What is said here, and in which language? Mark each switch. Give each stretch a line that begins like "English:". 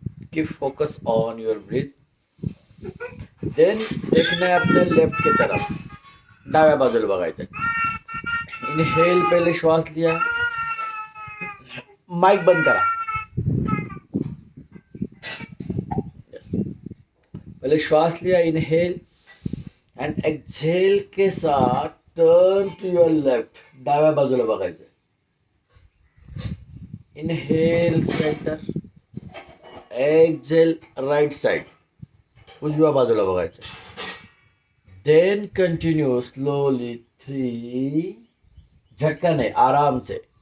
English: Keep focus on your breath.
Hindi: Then देखना है अपने लेफ्ट की तरफ.
Marathi: डाव्या बाजूला बघायचं.
Hindi: इनहेल, पहले श्वास लिया.
Marathi: माइक बंद करा.
Hindi: यस, पहले श्वास लिया.
English: inhale and exhale
Hindi: के साथ
English: Turn to your left.
Marathi: डाव्या बाजूला बघायचं. Inhale, centre.
English: exhale right side,
Marathi: उजव्या बाजूला बघायचं.
English: then continue slowly 3,
Marathi: झटका नाही,
Hindi: आराम से.